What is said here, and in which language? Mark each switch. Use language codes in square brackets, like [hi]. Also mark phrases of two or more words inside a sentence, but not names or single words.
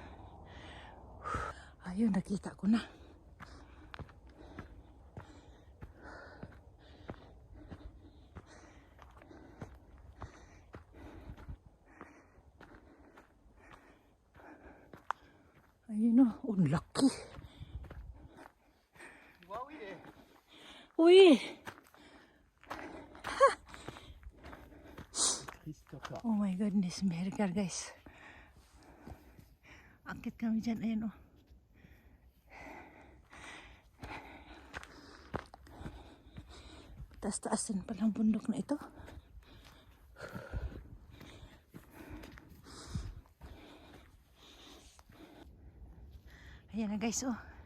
[tl] Ayun, nakita ko na. Ayun o, oh, laki. [fr] Wow, il est. Uy! [tl] Christopher. [en] Oh my goodness, America guys. [tl] Akit kami dyan, ayun o. Oh. Taas-taas din palang bundok na ito. Ayan na guys, oh.